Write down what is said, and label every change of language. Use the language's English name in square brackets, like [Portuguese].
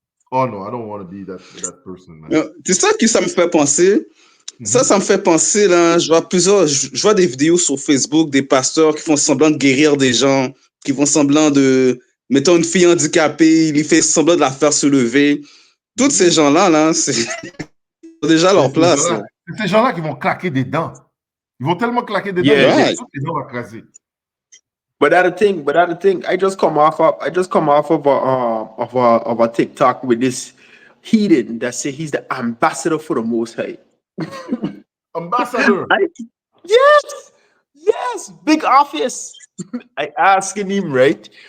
[English] Oh no, I don't want to be that person, man. [French] C'est ça que ça me fait penser. Ça me fait penser, là, je vois des vidéos sur Facebook, des pasteurs qui font semblant de guérir des gens, qui font semblant de, mettons une fille handicapée, il fait semblant de la faire se lever. Tous ces gens-là, là, c'est déjà leur place. C'est ces gens-là qui vont claquer des dents. Ils vont tellement claquer des dents [English] Yeah. [French] que [English] Right. [French] toutes les dents vont craser. [English] But that the thing. I just come off of a TikTok with this heathen that say he's the ambassador for the Most High. Ambassador. Yes, big office. I asking him, right?